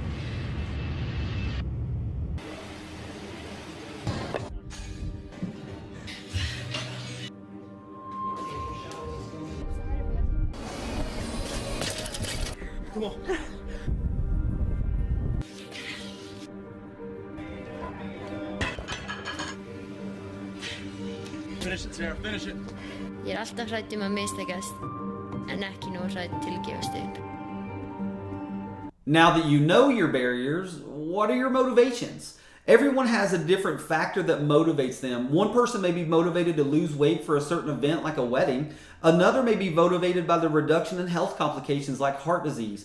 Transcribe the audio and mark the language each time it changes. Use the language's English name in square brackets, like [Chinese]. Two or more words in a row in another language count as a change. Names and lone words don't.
[English] Come on. Finish it, Sarah. Finish it. [Icelandic] Ég alltaf hrædd að mistakast, en ekki nóg hrædd til að gefast upp. [English] Now that you know your barriers, what are your motivations? Everyone has a different factor that motivates them. One person may be motivated to lose weight for a certain event like a wedding. Another may be motivated by the reduction in health complications like heart disease.